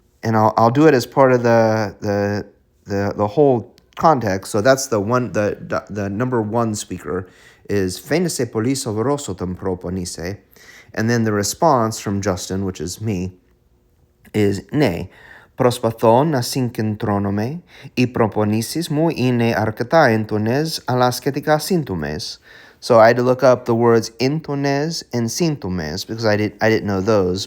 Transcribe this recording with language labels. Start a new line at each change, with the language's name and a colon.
English: And I'll do it as part of the whole context. So that's the number one speaker is
Greek: phenese polis sovaros otan proponise.
English: And then the response from Justin, which is me, is ne.
Greek: Προσπαθώ να συγκεντρώνομαι, οι προπονήσεις μου είναι αρκετά έντονες αλλά σχετικά σύντομες.
English: So I had to look up the words intones and sintomes because I didn't know those.